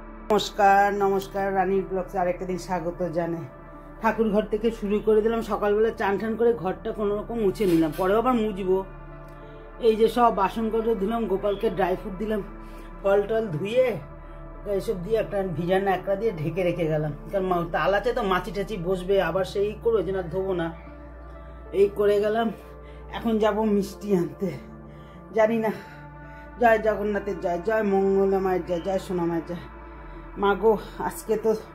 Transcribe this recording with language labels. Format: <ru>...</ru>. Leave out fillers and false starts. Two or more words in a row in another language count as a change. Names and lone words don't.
<bn>নমস্কার নমস্কার রানীর ব্লগস আরেকটা দিন স্বাগত জানাই ঠাকুর ঘর থেকে শুরু করে দিলাম সকালবেলা চান টান করে ঘরটা কোনো রকম মুছে নিলাম পরে আবার মুছবো এই যে সব বাসন করে দিলাম গোপালকে ড্রাই ফ্রুট দিলাম ফল টল ধুয়ে এইসব দিয়ে একটা ভিজানো একটা দিয়ে ঢেকে রেখে গেলাম কারণ তাল আছে তো মাছি টাছি বসবে আবার সেই করো যে না ধোবো না এই করে গেলাম এখন যাব মিষ্টি আনতে জানি না জয় জগন্নাথের জয় জয় মঙ্গলা মায়ের জয় জয় সোনা মায়ের জয় মাগো আজকে তো</bn>